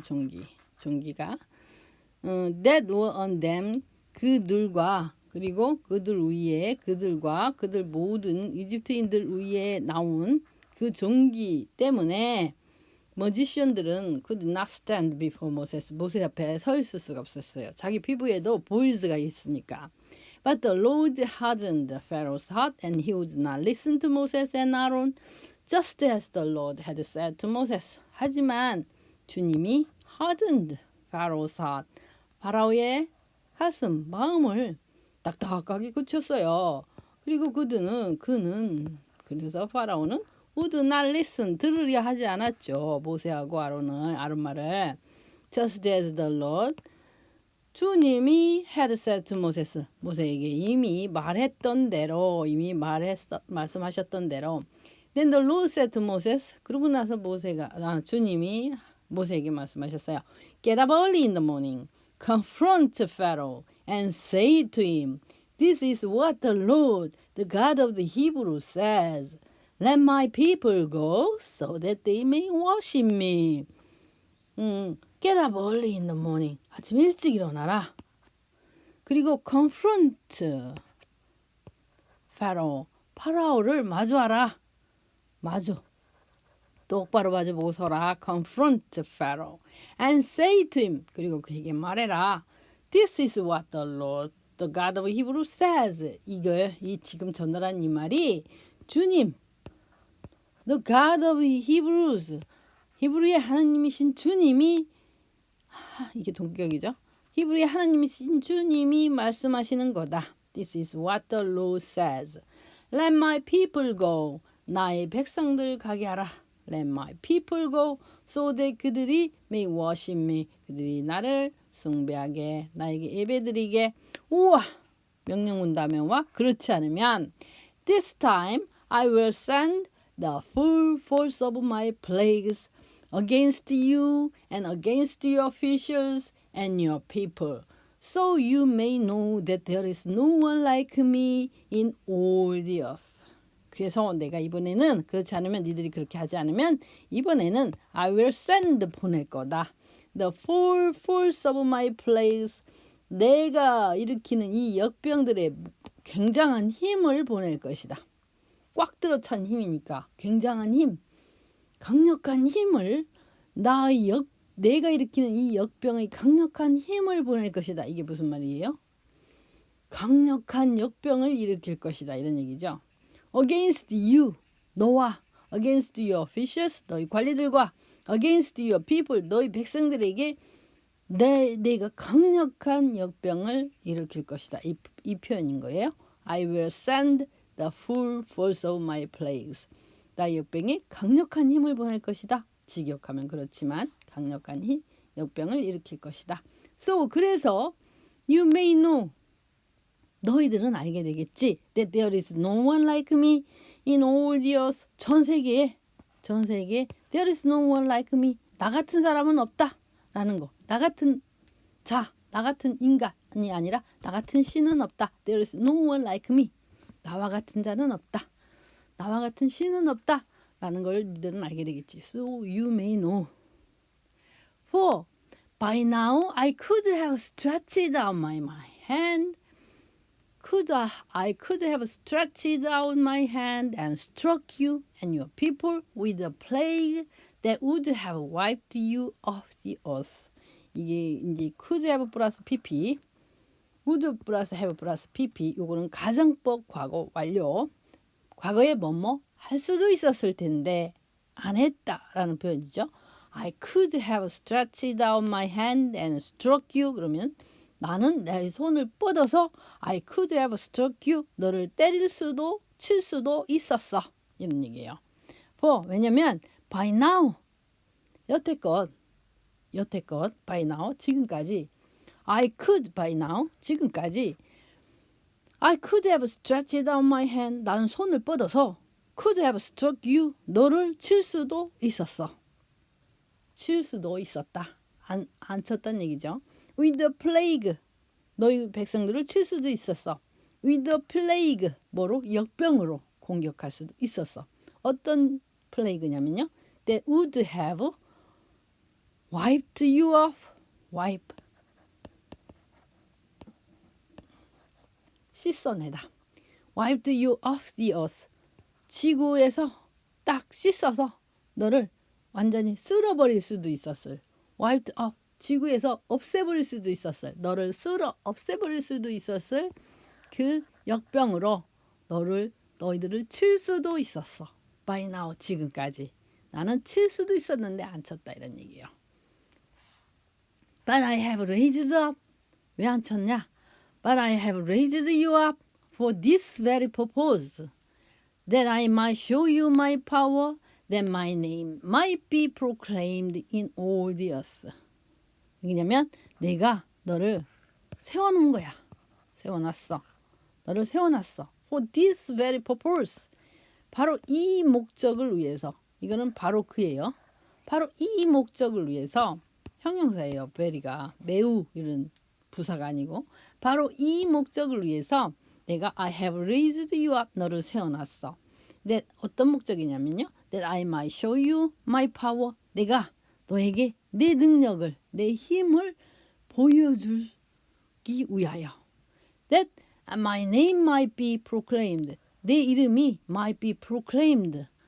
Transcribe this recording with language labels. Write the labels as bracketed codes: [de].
[ko] 종기가 [en] that were on them, [ko] 그들과, 그리고 그들 위에, 그들 모든 이집트인들 위에 나온 그 종기 때문에 머지션들은 [en] could not stand before Moses. [ko] 모세 앞에 서 있을 수가 없었어요. 자기 피부에도 보일즈가 있으니까. [en] But the Lord hardened Pharaoh's heart, and he would not listen to Moses and Aaron, just as the Lord had said to Moses. [ko] 하지만 주님이 [en] hardened Pharaoh's heart, [ko] 파라오의 가슴, 마음을 딱딱하게 굳혔어요. 그리고 그래서 파라오는 [en] would not listen, [ko] 들으려 하지 않았죠. 모세하고 아론 말을. [en] Just as the Lord, [ko] 주님이 [en] had said to Moses, [ko] 모세에게 이미 말했던 대로, 말씀하셨던 대로. [en] Then the Lord said to Moses, [ko] 그러고 나서 주님이 모세에게 말씀하셨어요. [en] Get up early in the morning, confront Pharaoh, and say to him, This is what the Lord, the God of the Hebrews says. Let my people go so that they may worship me. Get up early in the morning. [ko] 아침 일찍 일어나라. 그리고 [en] confront Pharaoh. [ko] 파라오를 마주하라. 똑바로 마주보고 서라. [en] Confront Pharaoh. And say to him. [ko] 그리고 그에게 말해라. [en] This is what the Lord, the God of Hebrews says. [ko] 이 지금 전달한 이 말이 주님, [en] the God of Hebrews, [ko] 히브리의 하나님이신 주님이, 이게 동격이죠. 히브리의 하나님이신 주님이 말씀하시는 거다. [en] This is what the Lord says. Let my people go. [ko] 나의 백성들 가게 하라. [en] Let my people go. So that [ko] 그들이 [en] may worship me. [ko] 그들이 나를 숭배하게, 나에게 예배드리게. 우와! 명령문다면과 그렇지 않으면 [en] This time I will send the full force of my plagues against you and against your officials and your people, so you may know that there is no one like me in all the earth. [ko] 그래서 내가 이번에는 그렇지 않으면 니들이 그렇게 하지 않으면 이번에는 [en] I will send [ko] 보낼 거다. [en] The full force of my plagues, [ko] 내가 일으키는 이 역병들의 굉장한 힘을 보낼 것이다. 꽉 들어찬 힘이니까 굉장한 힘, 강력한 힘을 내가 일으키는 이 역병의 강력한 힘을 보낼 것이다. 이게 무슨 말이에요? 강력한 역병을 일으킬 것이다. 이런 얘기죠. [en] Against you, [ko] 너와 [en] against your officials, [ko] 너희 관리들과 [en] against your people, [ko] 너희 백성들에게 내가 강력한 역병을 일으킬 것이다. 이 표현인 거예요. [en] I will send the full force of my plagues. [ko] 나의 역병에 강력한 힘을 보낼 것이다. 직역하면 그렇지만 강력한 역병을 일으킬 것이다. [en] So [ko] 그래서 [en] you may know, [ko] 너희들은 알게 되겠지. [en] That there is no one like me in all the earth. [ko] 전 세계에 [en] there is no one like me. [ko] 나 같은 사람은 없다. 라는 거. 나 같은 인간이 아니라 나 같은 신은 없다. [en] There is no one like me. [ko] 나와 같은 자는 없다. 나와 같은 신은 없다. 라는 걸 너희들은 알게 되겠지. [en] So you may know. For by now I could have stretched out my hand. I could have stretched out my hand and struck you and your people with a plague that would have wiped you off the earth. [ko] 이게 이제 [en] could have [ko] 플러스 pp, [en] would [ko] 플러스 [en] have [ko] 플러스 pp. 요거는 가정법 과거 완료. 과거에 뭐뭐 할 수도 있었을 텐데 안 했다라는 표현이죠. [en] I could have stretched out my hand and struck you. [ko] 그러면 나는 내 손을 뻗어서 [en] I could have struck you. [ko] 너를 때릴 수도 칠 수도 있었어. 이런 얘기예요. 왜냐면 [en] by now, [ko] 여태껏 [en] by now, [ko] 지금까지 [en] I could by now, 지금까지 I could have stretched out my hand. [ko] 나는 손을 뻗어서 [en] could have struck you. [ko] 너를 칠 수도 있었어. 칠 수도 있었다. 안 쳤단 얘기죠. [en] With the plague. [ko] 너희 백성들을 칠 수도 있었어. [en] With the plague. [ko] 뭐로? 역병으로 공격할 수도 있었어. 어떤 플레이그냐면요. [en] That would have wiped you off. wipe. [ko] 씻어내다. [en] Wiped you off the earth. [ko] 지구에서 딱 씻어서 너를 완전히 쓸어버릴 수도 있었을. [en] wiped up. [ko] 지구에서 없애버릴 수도 있었을. 너를 쓸어 없애버릴 수도 있었을 그 역병으로 너희들을 칠 수도 있었어. By now, 지금까지. 나는 칠 수도 있었는데 안 쳤다 이런 얘기예요. [en] But I have raised up. [ko] 왜 안 쳤냐? [en] But I have raised you up for this very purpose, that I might show you my power, that my name might be proclaimed in all the earth. [ko] 왜냐면 내가 너를 세워놓은 거야. 세워놨어. 너를 세워놨어. [en] For this very purpose. [ko] 바로 이 목적을 위해서. 이거는 바로 그예요. 바로 이 목적을 위해서. 형용사예요. very가 매우 이런 부사가 아니고 바로 이 목적을 위해서 내가 [en] I have raised you up. [ko] 너를 세워놨어. [en] that [ko] 어떤 목적이냐면요. [en] that I might show you my power. [ko] 내가 너에게 내 능력을, 내 힘을 보여주기 위하여. [en] that my name might be proclaimed. [ko] 내 이름이 [en] might be proclaimed.